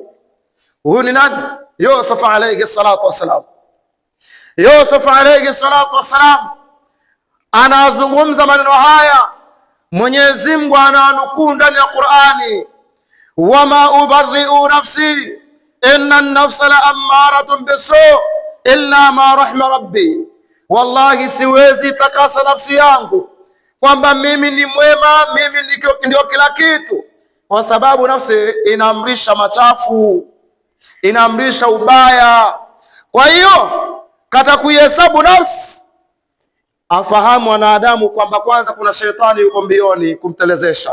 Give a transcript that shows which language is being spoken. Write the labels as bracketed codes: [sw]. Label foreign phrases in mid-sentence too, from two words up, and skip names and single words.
[sw] Huyu ni nani? [ar] يوسف عليه الصلاة والسلام. [sw] Yusuf [ar] عليه الصلاة والسلام [sw] anazungumza maneno haya, Mwenyezi Mungu ananukuu ndani ya Qur'ani, [ar] وما أبرئ نفسي إن النفس لأمارة بالسوء إلا ما رحم ربي, [sw] wallahi siwezi takasa nafsi yangu kwamba mimi ni mwema, mimi ndio kila kitu, kwa sababu nafsi inaamrisha machafu, inaamrisha ubaya. Kwa hiyo kata kuihesabu nafsi, afahamu mwanadamu kwamba kwanza kuna shetani yuko mbioni kumtelezesha.